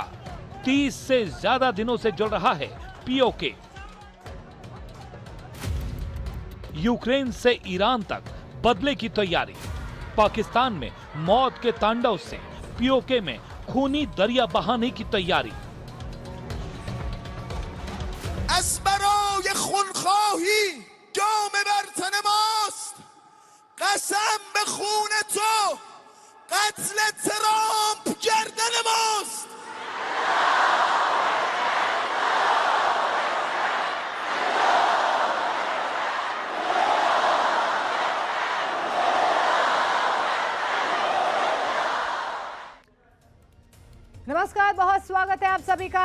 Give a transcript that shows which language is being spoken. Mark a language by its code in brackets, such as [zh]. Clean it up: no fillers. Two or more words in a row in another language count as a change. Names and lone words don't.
[hi] 30 से ज्यादा दिनों से जल रहा है पीओके। यूक्रेन से ईरान तक बदले की तैयारी। पाकिस्तान में मौत के तांडव से पीओके में खूनी दरिया बहाने की तैयारी। [fa] برای خونخواهی جام بر تن ماست قسم به خون تو قتل ترامپ گردن ماست. [hi] नमस्कार, बहुत स्वागत है आप सभी का।